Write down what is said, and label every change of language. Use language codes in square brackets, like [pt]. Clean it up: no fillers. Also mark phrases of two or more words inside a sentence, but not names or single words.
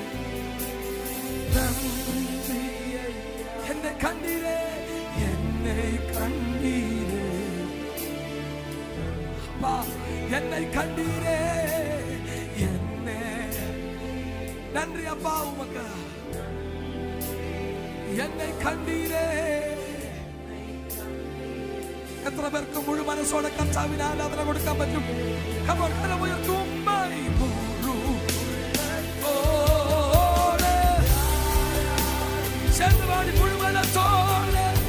[ta] என்னை கண்டீரே என்னை கண்டீரே அப்பா என்னை கண்டீரே என்னை நன்றி அப்பா உமக்கு என்னை கண்டீரே [ml] എത്ര പേർക്ക് മുഴു മനസ്സോടെ കർത്താവിന് ആരാധന കൊടുക്കാൻ പറ്റും? മുഴുവനത്തോടെ